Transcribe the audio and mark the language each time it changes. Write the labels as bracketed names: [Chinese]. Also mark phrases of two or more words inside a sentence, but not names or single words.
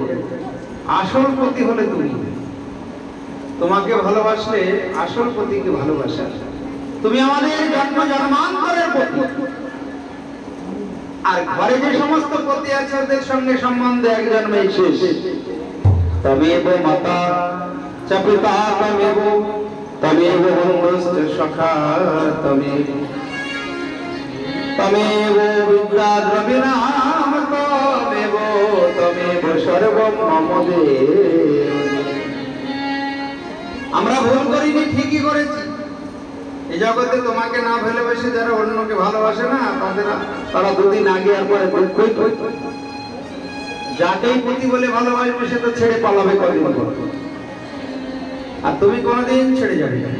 [Bangla] আসল পতি হলে তুমি, তোমাকে ভালোবাসলে আসল পতিকে ভালোবাসা। তুমি আমাদের জন্ম জন্মান্তরের পতি। আর ঘরে যে সমস্ত পতি আছে ওদের সঙ্গে সম্বন্ধ এক জন্মেই শেষ। [Sanskrit] তমেব মাতা চ পিতা তমেব তমেব বন্ধুশ্চ সখা তমেব তমেব বিদ্যা দ্রবিণাম তমেব তমেব সর্বম মম দেব। [Bangla] আমরা ভুল করিনি, ঠিকই করেছি। এই জগতে তোমাকে না ভালোবেসে যারা অন্যকে ভালোবাসে না, তারা দুদিন আগে আর পরে যাকেই পতি বলে ভালোবাসবে সে তো ছেড়ে পালাবে কদিন পর, আর তুমি কোনোদিন ছেড়ে যাবে না।